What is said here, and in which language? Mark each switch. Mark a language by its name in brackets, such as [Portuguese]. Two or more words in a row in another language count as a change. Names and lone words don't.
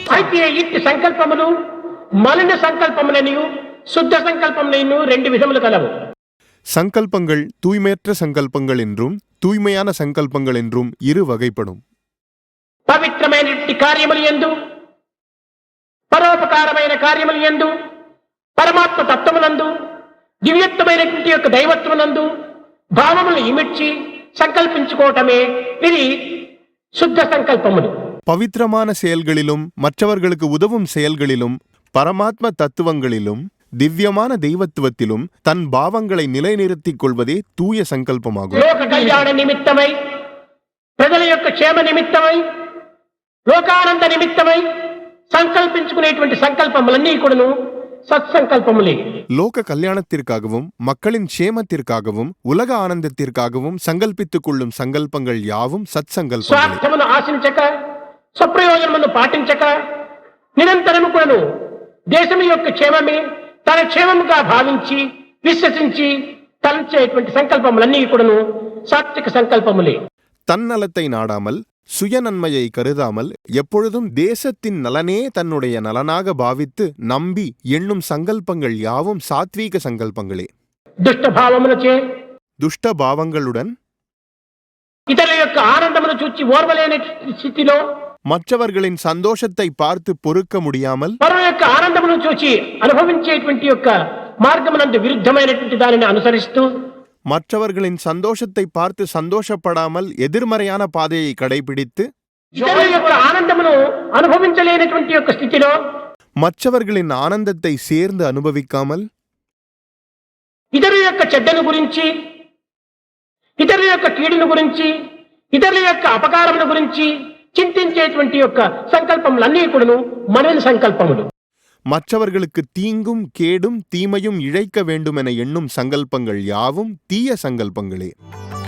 [Telugu] అయితే ఇట్టి సంకల్పములు మలిన సంకల్పములనియు శుద్ధ సంకల్పములనియు రెండు విధములు కలవు. [Tamil] சங்கல்பங்கள் தூய்மையற்ற சங்கல்பங்கள் என்றும் தூய்மையான சங்கல்பங்கள் என்றும் இரு வகைப்படும். [Telugu] పవిత్రమైనటువంటి కార్యములు యందు పరోపకారమైన కార్యములు యందు పరమాత్మ తత్వమునందు దివ్యత్వమైనటువంటి యొక్క దైవత్వమునందు భావములు ఇమిడ్చి సంకల్పించుకోవటమే ఇది శుద్ధ సంకల్పములు. [Tamil] பவித்திரமான செயல்களிலும் மற்றவர்களுக்கு உதவும் செயல்களிலும் பரமாத்ம தத்துவங்களிலும் திவ்யமான தெய்வத்துவத்திலும் தன் பாவங்களை நிலைநிறுத்திக் கொள்வதே தூய சங்கல்பமாகும். [Telugu] లోక కళ్యాణ నిమిత్తమై ప్రజల యొక్క క్షేమ నిమిత్తమై లోకానంద నిమిత్తమై సంకల్పించుకునేటువంటి సంకల్పములన్నీ కూడాను சத்சங்கல்பமுலே. [Tamil] லோக கல்யாணத்திற்காகவும் மக்களின் க்ஷேமத்திற்காகவும் உலக ஆனந்தத்திற்காகவும் சங்கல்பித்துக் கொள்ளும் சங்கல்பங்கள் யாவும் சத் சங்கல்பங்களே. [Telugu] స్వార్థమును ఆశించక స్వప్రయోజనమును పాటించక నిరంతరము కూడాను దేశం యొక్క క్షేమమే తన క్షేమముగా భావించి విశ్వసించి తలంచేటువంటి సంకల్పములన్నీ కూడాను సాత్విక సంకల్పములే. [Tamil] தன்னலத்தை நாடாமல் சுயநன்மையை கருதாமல் எப்பொழுதும் தேசத்தின் நலனே தன்னுடைய நலனாக பாவித்து நம்பி எண்ணும் சங்கல்பங்கள் யாவும் சாத்வீக சங்கல்பங்களே. [Telugu] దుష్ట భావములచే [Tamil] துஷ்ட பாவங்களுடன் [Telugu] ఇతరుల యొక్క ఆనందమును చూచి ఓర్వలేని స్థితిలో [Tamil] மற்றவர்களின் சந்தோஷத்தை பார்த்து பொறுக்க முடியாமல் [Telugu] పరుల యొక్క ఆనందమును చూచి అనుభవించేటువంటి యొక్క మార్గమునందు విరుద్ధమైనటువంటి దానిని అనుసరిస్తూ [Tamil] மற்றவர்களின் சந்தோஷத்தை பார்த்து சந்தோஷப்படாமல் எதிர்மறையான பாதையை கடைபிடித்து [Telugu] ఇతరుల యొక్క ఆనందమును అనుభవించలేనటువంటి యొక్క స్థితిలో [Tamil] மற்றவர்களின் ஆனந்தத்தை சேர்ந்து அனுபவிக்காமல் [Telugu] ఇతరుల యొక్క చెడ్డను గురించి ఇతరుల యొక్క కీడును గురించి ఇతరుల యొక్క అపకారముల గురించి చింతించేటువంటి యొక్క సంకల్పములన్నీ కూడాను మలిన సంకల్పములు. [Tamil] மற்றவர்களுக்கு தீங்கும் கேடும் தீமையும் இழைக்க வேண்டும் என எண்ணும் சங்கல்பங்கள் யாவும் தீய சங்கல்பங்களே.